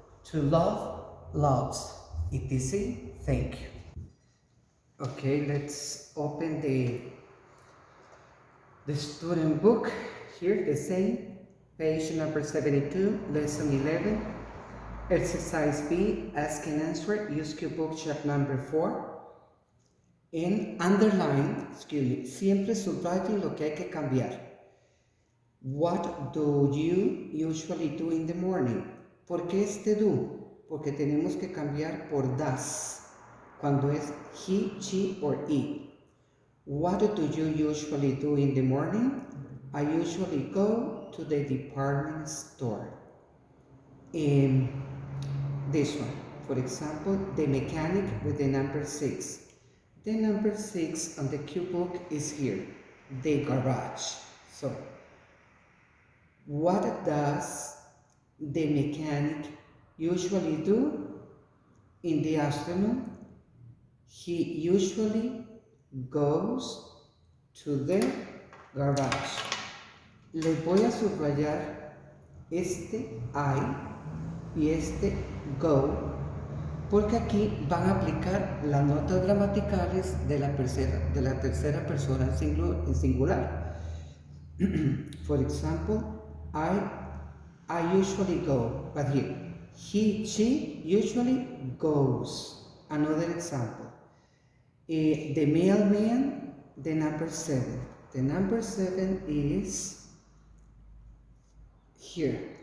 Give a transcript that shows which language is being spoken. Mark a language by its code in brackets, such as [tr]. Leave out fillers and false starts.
[en] To love, loves. etc. Thank you. Okay, let's open the student book. Here, the same. Page number 72, lesson 11. Exercise B, ask and answer. Use cue book chart number 4. [es] En underline, siempre subrayen lo que hay que cambiar. [en] What do you usually do in the morning? [es] ¿Por qué este do? Porque tenemos que cambiar por does, cuando es [en] he, she, or it. What do you usually do in the morning? I usually go to the department store. This one, for example, the mechanic with the number 6. The number 6 on the cue book is here, the garage. So, what does the mechanic usually do in the afternoon? He usually goes to the garage. [es] Les voy a subrayar este I y este go, porque aquí van a aplicar las notas gramaticales de la tercera persona en singular. [en] For example, I usually go, but here, he, she usually goes. Another example, the mailman, the number 7. The number 7 is here.